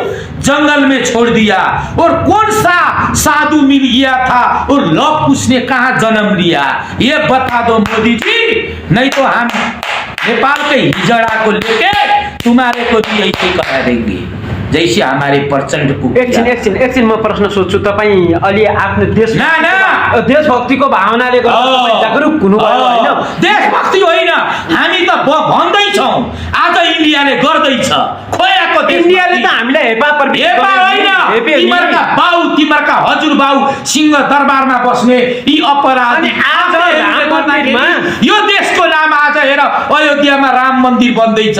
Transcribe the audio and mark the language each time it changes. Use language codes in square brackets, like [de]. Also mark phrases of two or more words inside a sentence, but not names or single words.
[hi] क्यों? जंगल में छोड़ दिया? और कौन सा साधु मिल गया था और लव कुश ने कहाँ जन्म लिया? ये बता दो मोदी जी, नहीं तो हम नेपाल के हिजड़ा को लेके तुम्हारे को भी ऐसे करा देंगे जैसे हमारे प्रचंड को। [ne] एकछिन म प्रश्न सोध्छु। तपाईँ अलि आफ्नो देशभक्तिको भावनाले गर्दा जागरुक हुनुभयो होइन? देशभक्ति होइन, हामी त भन्दैछौँ आज इन्डियाले गर्दैछ खोयाको देश। इन्डियाले त हामीलाई हेपा होइन, तिमीहरूका बाउ तिमीहरूका हजुर बाउ सिंह दरबारमा बस्ने यी अपराधी यो देशको नाम आज हेर अयोध्यामा राम मन्दिर बन्दैछ।